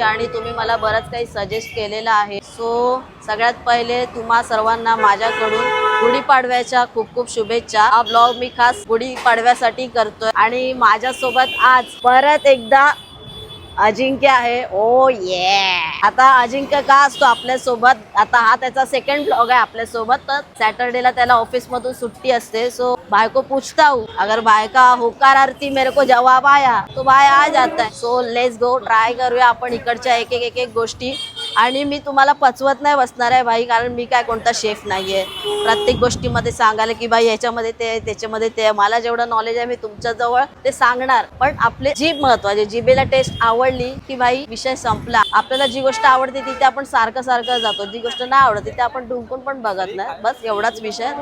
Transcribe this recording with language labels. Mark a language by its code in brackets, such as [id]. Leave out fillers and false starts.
[mr] आणि तुम्ही मला बरंच काही सजेस्ट केलेलं आहे. सो सगळ्यात पहिले तुम्हा सर्वांना माझ्याकडून गुढीपाडव्याच्या खूप खूप शुभेच्छा. हा ब्लॉग मी खास गुढीपाडव्यासाठी करतोय. आणि माझ्यासोबत आज परत एकदा अजिंक्य आहे. ओ ये. आता अजिंक्य का असतो आपल्या सोबत, आता हा त्याचा सेकंड ब्लॉग आहे आपल्या सोबत. तर सॅटरडेला त्याला ऑफिस मधून सुट्टी असते. [hi] सो भाई को पूछता हूँ, अगर भाई का होकार आरती मेरे को जवाब आया तो भाई आ जाता है. [en] so let's go, [mr] ट्राय करूया आपण इकडच्या एक एक गोष्टी. आणि मी तुम्हाला पचवत नाही बसणार आहे भाई, कारण मी काय कोणता शेफ नाहीये प्रत्येक गोष्टीमध्ये सांगायला की भाई याच्यामध्ये ते त्याच्यामध्ये ते. मला जेवढं नॉलेज आहे मी तुमच्या जवळ ते सांगणार. पण आपले जीभ महत्वाचे. जिभेला टेस्ट आवडली की भाई विषय संपला. आपल्याला जी गोष्ट आवडते तिथे आपण सारखं सारखं जातो, जी गोष्ट नाही आवडत तिथे आपण ढुंकून पण बघत नाही. बस एवढाच विषय.